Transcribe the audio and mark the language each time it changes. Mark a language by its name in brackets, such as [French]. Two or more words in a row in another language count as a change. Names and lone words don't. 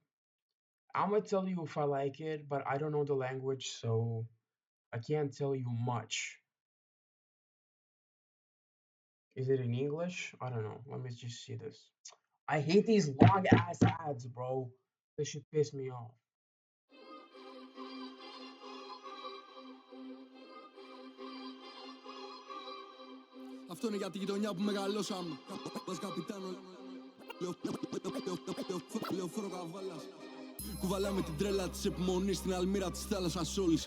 [English] I'm gonna tell you if I like it, but I don't know the language, so I can't tell you much. Is it in English? I don't know. Let me just see this. I hate these long ass ads, bro. This should piss me off. [Greek] Αυτό είναι για τη γειτονιά που μεγαλώσαμε. Μας καπιτάνο. Λεωφόρο καβάλας. Κουβαλάμε την τρέλα της επιμονής στην αλμύρα της θάλασσας όλης.